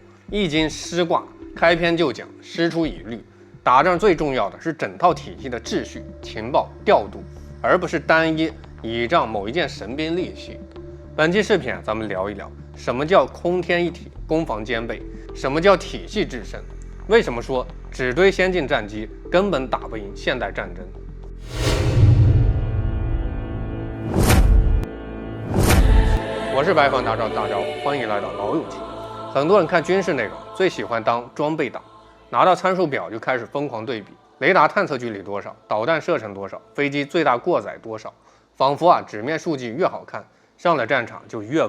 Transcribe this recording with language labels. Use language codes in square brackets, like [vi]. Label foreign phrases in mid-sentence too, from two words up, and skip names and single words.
[zh] 易经师卦開篇就講师出以律，打仗最重要的是整套體系的秩序、情報調度，而不是單一倚仗某一件神兵利器。本期視頻咱們聊一聊什麼叫空天一體，攻防兼備，什麼叫體系制勝，為什麼說只堆先进戰機根本打不贏現代戰爭。我是白房大招，歡迎来到老友记。很多人看軍事内容最喜歡当裝備黨，拿到參數表就開始瘋狂對比，雷達探測距離多少，導彈射程多少，飛機最大過載多少，仿佛紙面數據越好看，上了戰場就越穩。